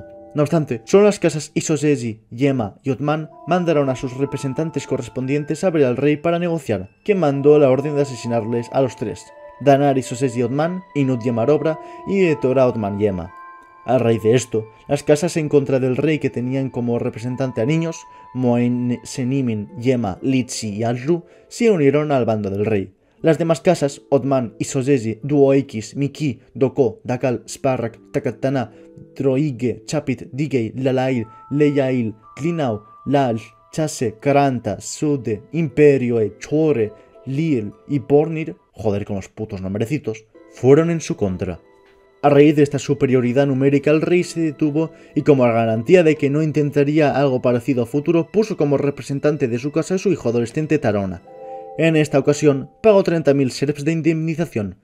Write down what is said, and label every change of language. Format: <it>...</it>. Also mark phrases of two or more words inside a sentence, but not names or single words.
<es>No obstante, solo las casas Isozesi, Yema y Otman mandaron a sus representantes correspondientes a ver al rey para negociar, quien mandó la orden de asesinarles a los tres: Danar Isozesi Otman, Inut Yema Robra y Etora Otman Yema. A raíz de esto, las casas en contra del rey que tenían como representante a niños, Moen Senimin, Yema, Litsi y Alru, se unieron al bando del rey. Las demás casas, Otman, Isozesi, Duoikis, Miki, Doko, Dakal, Sparrak, Takatana, Droige, Chapit, Digei, Lalail, Leyail, Tlinau, Lal, Chase, Karanta, Sude, Imperioe, Chore, Lil y Bornir, joder con los putos nombrecitos, fueron en su contra. A raíz de esta superioridad numérica, el rey se detuvo y, como garantía de que no intentaría algo parecido a futuro, puso como representante de su casa a su hijo adolescente Tarona. En esta ocasión, pagó 30.000 serps de indemnización.</es>